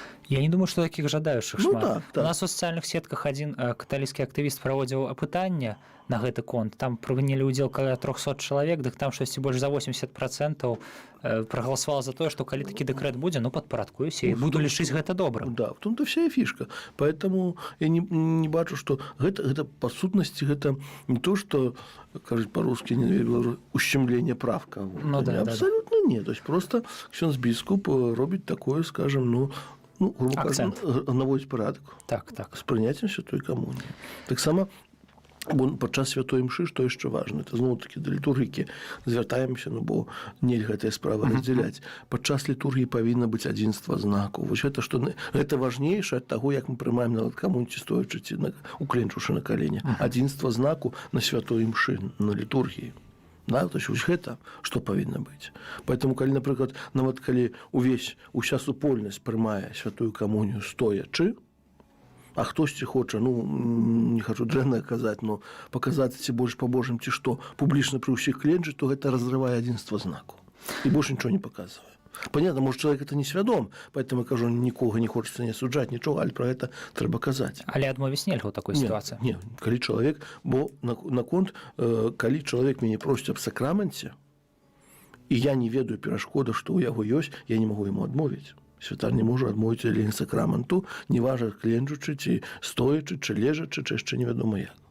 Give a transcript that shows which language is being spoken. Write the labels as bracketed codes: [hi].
[be] Я не думаю, што такіх жадаючых шмат. Так. У нас у сацыяльных сетках адзін каталіцкі актывіст праводзіў апытанне на гэты конт. Там прынялі ўдзел каля 300 чалавек, дык там штосьці больш за 80% прагаласавала за тое, што калі такі дэкрэт будзе, ну, падпарадкуюся і буду лічыць гэта добра. [ru] Да, в том-то вся и фишка. Поэтому я не бачу, что [be] гэта по сутнасці, гэта [ru] не то, что, кажуть по-русски, ущемление прав кого-то. Ну, да, абсолютно нет. То есть просто [be] ксёндз біскуп робіць такое, скажем, грубо кажучи, наводзіць парадак. Так. З прыняццем святой камуніі. Таксама Бо падчас святой імшы, што яшчэ важна, это зноў-такі да літургікі звяртаемся, ну, бо нельга гэтыя справы раздзяляць. Падчас літургіі павінна быць адзінства знаку. Вось гэта важнейшае ад таго, як мы прымаем нават камунці, стоячы ці укленчушы на калені. Адзінства знаку на святой імшы, на літургіі. Да, то есть вось гэта што павінна быць. Поэтому калі, напрыклад, нават калі уся супольнасць прымае святую камунію стоячы, а хтосьці хоча, ну, не хачу дрэнна казаць, но паказаць ці больш па-божым, ці што, публічна пры ўсіх кленчыць, то гэта разрывае адзінства знаку. І больш нічого не паказвае. [ru] Понятно, может, человек это не свядом, поэтому [be] я кажу, нікога не хочется не суджаць, нічога, але пра гэта трэба казаць. Але адмовіць нельга ў такой сітуацыі. Не, калі чалавек, бо наконт, калі чалавек мяне просіць аб сакраменце, і я не ведаю перашкода, што ў яго ёсць, я не магу яму адмовіць. Святар не можа адмовіць лень сакраменту, неважна кленчучы, ці стоячы, чи лежачы, чи яшчэ невядома як.